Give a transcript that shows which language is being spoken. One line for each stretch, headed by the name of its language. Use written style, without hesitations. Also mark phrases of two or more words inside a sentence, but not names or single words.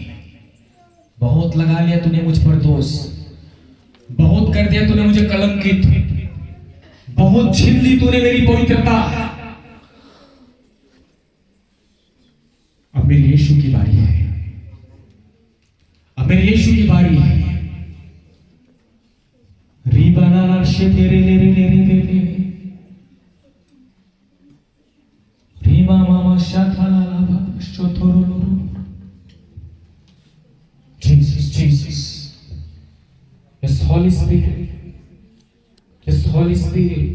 Hindi: बहुत लगा लिया तूने मुझ पर दोष, बहुत कर दिया तूने मुझे कलंकित, बहुत छीन ली तूने मेरी पवित्रता। अब मेरे यीशु की बारी है, अब मेरे यीशु की बारी है। रीबाना शेतेरे ले रे ले रे ले रीमा मामा शाखाला लाभा शोथोरो लोरो।
English: Jesus, Jesus, Yes Holy Spirit, Yes Holy Spirit।